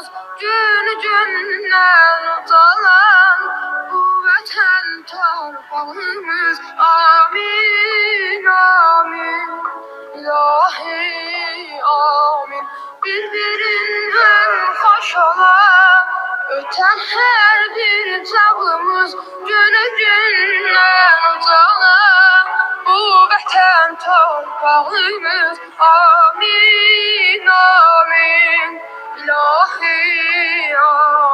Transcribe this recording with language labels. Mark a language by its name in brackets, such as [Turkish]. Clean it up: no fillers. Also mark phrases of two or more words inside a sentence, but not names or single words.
[Azerbaijani] Günü gündən ucalan bu vətən torpağımız. Amin, amin, ilahi amin. [Turkish] Birbirinden hoş olan öten her bir çağımız. [Azerbaijani] Günü gündən ucalan bu vətən torpağımız. Amin, amin, ilahi amin.